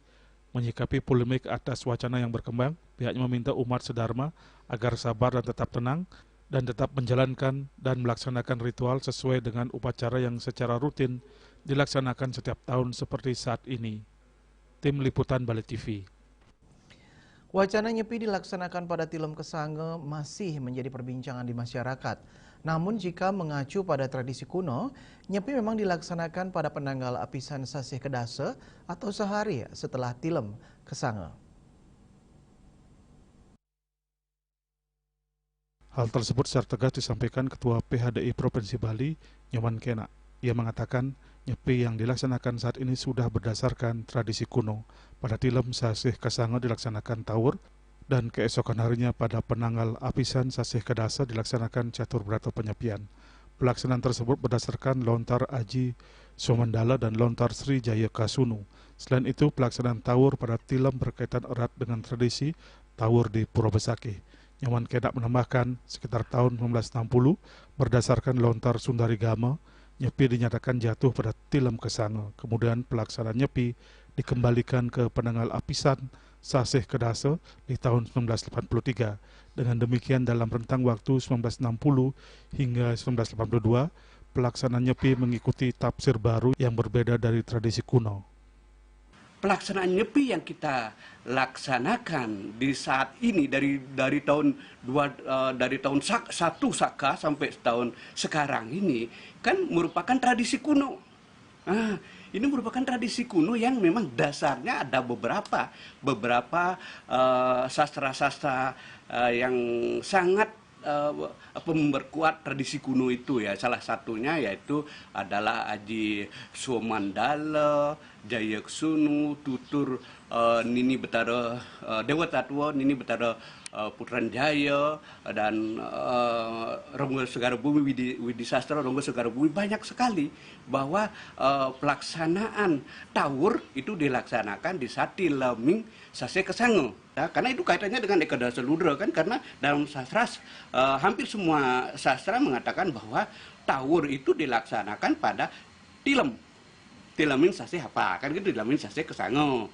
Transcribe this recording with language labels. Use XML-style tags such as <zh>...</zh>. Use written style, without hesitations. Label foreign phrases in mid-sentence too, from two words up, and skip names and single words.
<id>Menyikapi polemik atas wacana yang berkembang, pihaknya meminta umat sedharma agar sabar dan tetap tenang dan tetap menjalankan dan melaksanakan ritual sesuai dengan upacara yang secara rutin dilaksanakan setiap tahun seperti saat ini. Tim Liputan Bali TV. Wacana nyepi dilaksanakan pada Tilem Kesange masih menjadi perbincangan di masyarakat. Namun jika mengacu pada tradisi kuno, nyepi memang dilaksanakan pada penanggal apisan Sasih Kedase atau sehari setelah Tilem Kesange. Hal tersebut secara tegas disampaikan Ketua PHDI Provinsi Bali, Nyoman Kena. Ia mengatakan nyepi yang dilaksanakan saat ini sudah berdasarkan tradisi kuno. Pada Tilem Sasih Kesange dilaksanakan tawur, dan keesokan harinya pada penanggal apisan Sasih Kedase dilaksanakan catur berata penyepian. Pelaksanaan tersebut berdasarkan lontar Aji Somandala dan lontar Sri Jaya Kasunu. Selain itu, pelaksanaan tawur pada Tilem berkaitan erat dengan tradisi tawur di Pura Besakih. Nyoman Kena menambahkan, sekitar tahun 1960, berdasarkan lontar Sundari Gama, nyepi dinyatakan jatuh pada Tilem Kesange. Kemudian pelaksanaan nyepi dikembalikan ke penanggal apisan Sasih Kedase di tahun 1983. Dengan demikian dalam rentang waktu 1960 hingga 1982, pelaksanaan nyepi mengikuti tafsir baru yang berbeda dari tradisi kuno. Pelaksanaan nyepi yang kita laksanakan di saat ini dari tahun 1 Saka sampai tahun sekarang ini kan merupakan tradisi kuno. Ini merupakan tradisi kuno yang memang dasarnya ada beberapa sastra-sastra yang sangat memperkuat tradisi kuno itu ya. Salah satunya yaitu adalah Aji Somandala, Jaya Kasunu, tutur Nini Betara Dewa Tatwa, Nini Betara Putran Jaya, dan Ronggo Segara Bumi, Widi Sastra Ronggo Segara Bumi. Banyak sekali bahwa pelaksanaan tawur itu dilaksanakan di saat Tileming Sasih Kesange. Ya, karena itu kaitannya dengan Eka Dasa Ludra kan, karena dalam sastra hampir semua sastra mengatakan bahwa tawur itu dilaksanakan pada Tileming Sasih apa kan gitu, Tileming Sasih Kesange.</id>